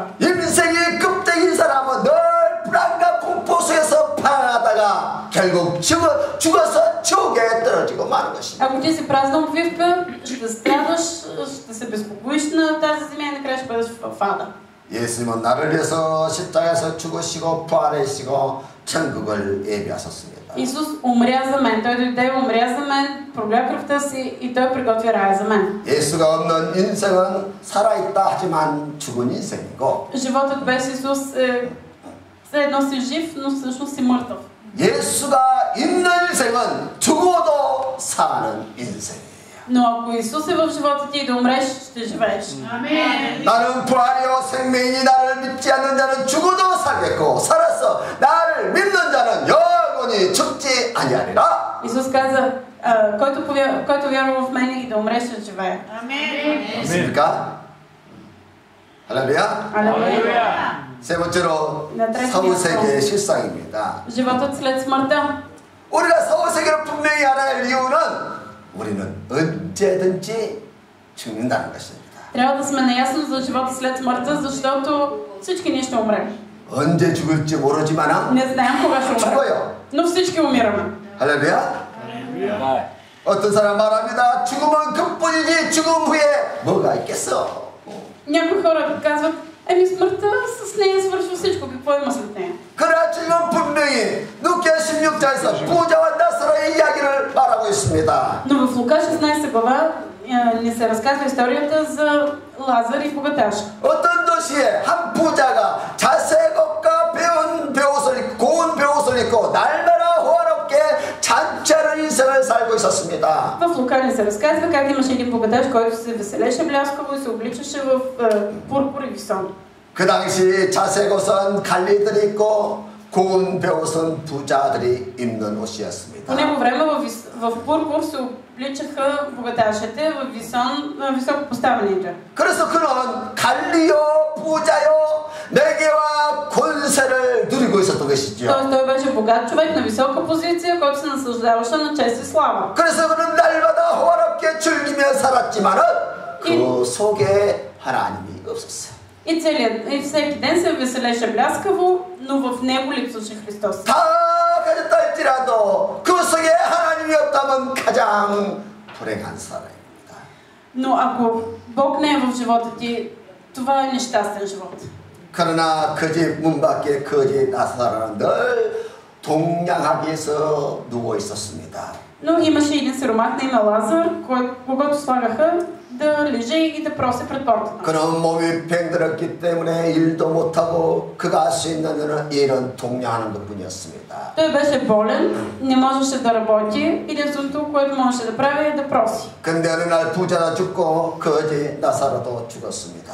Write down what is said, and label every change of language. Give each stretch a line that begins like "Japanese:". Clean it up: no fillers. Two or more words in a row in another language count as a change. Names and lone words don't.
Korean: 인생이 껍데기인 사람은 늘 불안과 공포 속에서 방황하다가 결국 죽어서 지옥에 떨어지고 마는 것입니다.
Bulgarian: Ако ти си празна обвивка, ще страдаш, ще се безпокоиш на тази земя и накрая ще бъдеш в ада.
Korean: 예수님은 나를 위해서 십자가에서 죽으시고 부활하시고 천국을 예비하셨습니다.
Bulgarian: Исус умря за мен. Той дойде, умря за мен, пролля кръвта си и Той приготвя рая за мен.
Korean: 예수가 없는 인생은 살아있다 하지만 죽은 인생이고
Bulgarian: Животът без Исус е все едно си жив, но всъщност си мъртъв.
Korean: 예수가 있는 인생은 죽어도 사는 인생이에요.
Bulgarian: Но ако Исус е в живота ти и да умреш, ще живееш.
Korean: 아멘. 나는 부활이요 생명이니 나를 믿지 않는 자는 죽어도 살겠고 살아서 나를 믿는 자는 영원히 죽지 아니하리라.
Bulgarian: Исус каза, който вярва в мене и да умре, ще живее.
Korean: 아멘. 맞습니까? 할렐루야.
Bulgarian: Алелуя.
Korean: 세 번째로 사후세계의 실상입니다.
Bulgarian: животът след смъртта.
Korean: 우리가 사후세계를 분명히 알아야 할 이유는 우리는 언제든지 죽는다는 것입니다.
Bulgarian: Трябва да сме наясно за живота след смъртта, защото всички ние ще умрем.
Korean: 언제 죽을지 모르지만
Bulgarian: Не знаем кога ще умрем,
Korean: 죽어요.
Bulgarian: но всички умираме.
Korean: 할렐루야. 어떤 사람 말합니다. 죽음은 그뿐이지 죽음 후에 뭐가 있겠어.
Bulgarian: Някои хора казват, смъртта с нея свършва всичко, какво има след нея?
Korean: 그러나 지금 분명히 누가 16장에서 부자와 나사로의 이야기를 말하고 있습니다.
Bulgarian: Но в Лука 16 глава ни се разказва историята за Лазар и богаташа.
Korean: 어떤 도시에 한 부자가 자색옷과 고운 배옷을 입고 날마다 호화롭게 잔치하는 인생을 살고 있었습니다.
Bulgarian: В Лука ни се разказва как имаше един богаташ, който се веселеше бляскаво и се обличаше в пурпур и висон.
Korean: 그 당시 자색옷은 관리들이 입고 고운 배옷은 부자들이 입는 옷이었습니다.
Bulgarian: По него време в пурпур се обличаха богаташите, в висон високо поставените.
Korean: 그래서 그는 관리요 부자요 매개와 권세를 누리고 있었던 것이죠.
Bulgarian: Тоест той беше богат човек на висока позиция, който се наслаждаваше на чест и слава.
Korean: 그래서 그는 날마다 호화롭게 즐기며 살았지만은 그 속에 하나님이 없었어요.
Bulgarian: И всеки ден се веселеше бляскаво, но в него липсваше Христос.
Korean: 다 가졌다 할지라도 그 속에 하나님이 없다면 가장 불행한 사람입니다.
Bulgarian: Но ако Бог не е в живота ти, това е нещастен живот.
Korean: 그러나 그 집 문 밖에 그 집 나사로는 늘 동냥하게서 누워 있었습니다.
Bulgarian: Но имаше един сиромах на име Лазар, когато слагаха да лежи и да проси пред портата.
Korean: 그는 몸이 병들었기 때문에 일도 못하고 그가 할 수 있는 일은 동냥하는 것뿐이었습니다.
Bulgarian: Той беше болен, не можеше да работи, единственото, което можеше да прави е да проси.
Korean: 근데 어느 날 부자가 죽고 그 집 나사로도 죽었습니다.